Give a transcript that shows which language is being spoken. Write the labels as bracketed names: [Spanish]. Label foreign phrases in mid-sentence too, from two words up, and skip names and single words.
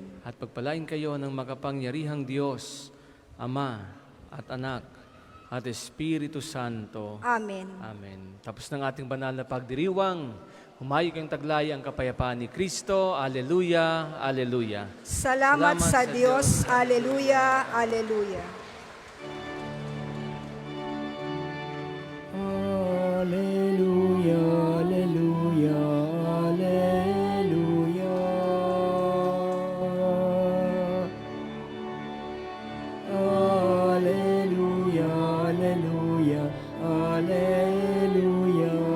[Filipino] at pagpalain kayo ng makapangyarihang Diyos, Ama at Anak at Espiritu Santo. Amen. Amen. Tapos ng ating banal na pagdiriwang, humayo kayong taglay ang kapayapaan ni Kristo. Aleluya, aleluya. Salamat sa Diyos. Aleluya, aleluya. Alleluia, alleluia, alleluia. Alleluia, alleluia, alleluia.